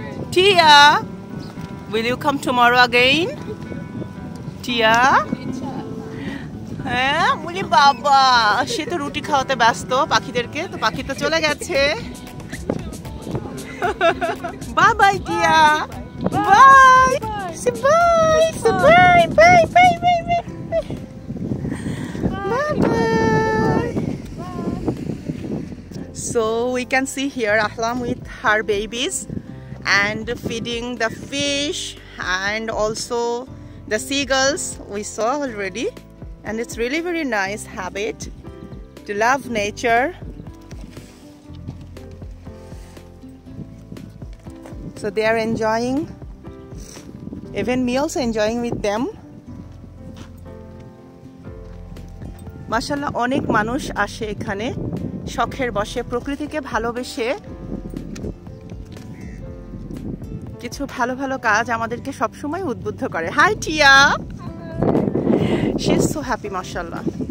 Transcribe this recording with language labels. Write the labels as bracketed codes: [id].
[en] Tiya, will you come tomorrow again? Tiya? [bn] হ্যাঁ, বলি বাবা, সে তো রুটি খাওয়াতে ব্যস্ত পাখিদেরকে, তো পাখি তো চলে গেছে। বাই বাই টিয়া, by. [en] Say bye, say bye, bye, bye, bye, bye, bye, bye. So we can see here Ahlam with her babies and feeding the fish and also the seagulls we saw already, and it's really very nice habit to love nature. So they are enjoying. Even me also enjoying with them. [bn] মাশাআল্লাহ, অনেক মানুষ আসে এখানে শখের বশে, প্রকৃতিকে ভালোবেসে কিছু ভালো ভালো কাজ আমাদেরকে সবসময় উদ্বুদ্ধ করে। [en] hi Tia, she is so happy [bn] মাশাআল্লাহ।